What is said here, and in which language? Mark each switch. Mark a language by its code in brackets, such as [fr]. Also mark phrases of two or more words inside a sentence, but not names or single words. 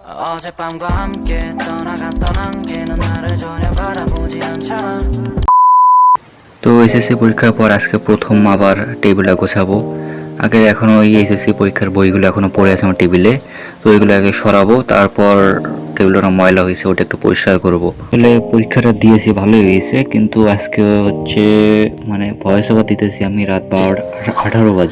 [ko] 어젯밤과 함께 떠난 길은 나를 전혀 바라보지 않잖아. [bn] তো এসএসসি পরীক্ষার পর আজকে প্রথম আবার টেবিলটা গোছাবো। আগে এখনও ওই এসএসসি পরীক্ষার বইগুলো এখনও পড়ে আছে আমার টেবিলে, তো ওইগুলো আগে সরাবো, তারপর টেবিলটা ময়লা হয়েছে ওটা একটু পরিষ্কার করবো। আসলে পরীক্ষাটা দিয়েছি ভালোই হয়েছে, কিন্তু আজকে হচ্ছে মানে [en] voice over [bn] দিতেছি আমি রাত 12:18 বাজে।